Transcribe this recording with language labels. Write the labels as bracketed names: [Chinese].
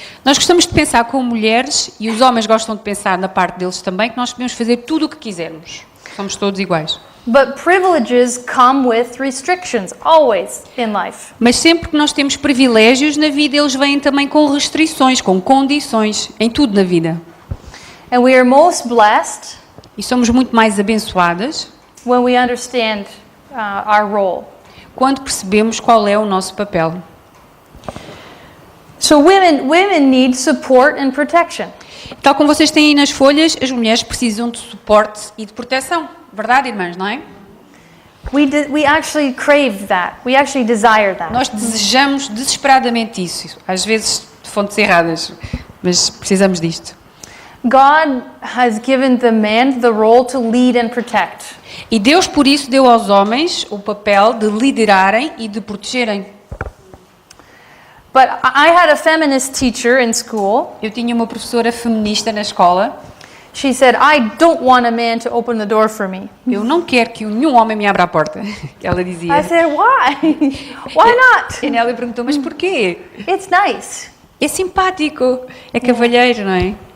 [Portuguese] Nós gostamos de pensar como mulheres, e os homens gostam de pensar na parte deles também, que nós podemos fazer tudo o que quisermos. Somos todos iguais. [English] But privileges come with restrictions, always in life. [Portuguese] Mas sempre que nós temos privilégios na vida, eles vêm também com restrições, com condições, em tudo na vida. [English] And we are most blessed [Portuguese] E somos muito mais abençoadas [English] when we understand our role. [Portuguese] quando percebemos qual é o nosso papel. [English] So women need support and protection. [Portuguese] Tal como vocês têm aí nas folhas, as mulheres precisam de suporte e de proteção. Verdade, irmãs, não é? [English] We actually crave that. We actually desire that. [Portuguese] Nós desejamos desesperadamente isso. Às vezes de fontes erradas, mas precisamos disto. [English] God has given the man the role to lead and protect. [Portuguese] E Deus, por isso, deu aos homens o papel de liderarem e de protegerem. [English] But I had a feminist teacher in school. [Portuguese] Eu tinha uma professora feminista na escola. [English] She said, I don't want a man to open the door for me. [Portuguese] Eu não quero que nenhum homem me abra a porta. Que ela dizia. [English] I said, why? Why not? [Portuguese] E Nelly perguntou, mas porquê? [English] It's nice. [Portuguese] É simpático, é cavalheiro, não é?